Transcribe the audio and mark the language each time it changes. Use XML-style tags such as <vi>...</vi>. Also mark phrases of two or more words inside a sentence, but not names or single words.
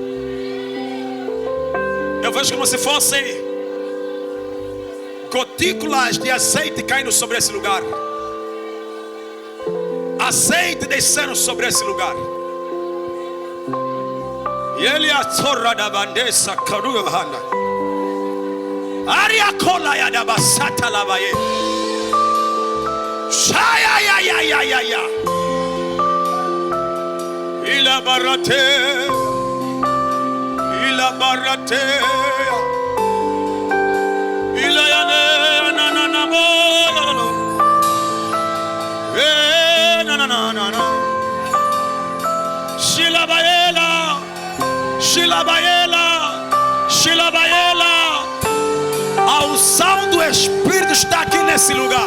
<pt>Eu vejo como se fossem gotículas de azeite caindo sobre esse lugar. Azeite descendo sobre esse lugar. E ele a torra da bandeja caruhana. Aria cola ya da basata lavaye. Shaya. Ila barate. Ila baratea, ila yane na na. Shilabaela. A unção do Espírito está aqui nesse lugar.</pt>